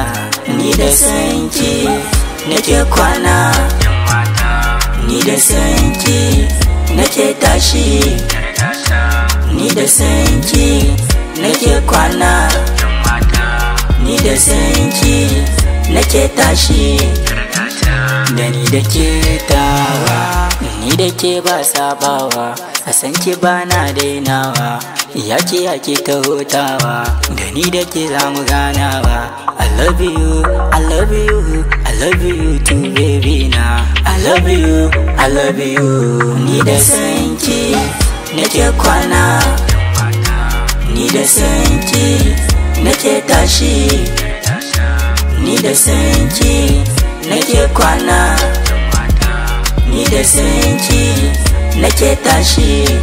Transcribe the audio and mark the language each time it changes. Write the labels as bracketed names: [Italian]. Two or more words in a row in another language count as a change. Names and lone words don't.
[Hausa] Ni da sanki nake kwana, ni da sanki nake tashi, ni da sanki nake kwana, ni da sanki nake tashi. Da ni da ke tawa, ni da ke ba sabawa, a san ki ba na dainawa. Yaki ta hutawa, da ni da ke za mu ganawa. [English] I love you, I love you, I love you too baby na. I love you, I love you. [Hausa] Ni da sanki nake kwana, ni da sanki nake tashi, ni da sanki nake kwana, ni da sanki nake tashi.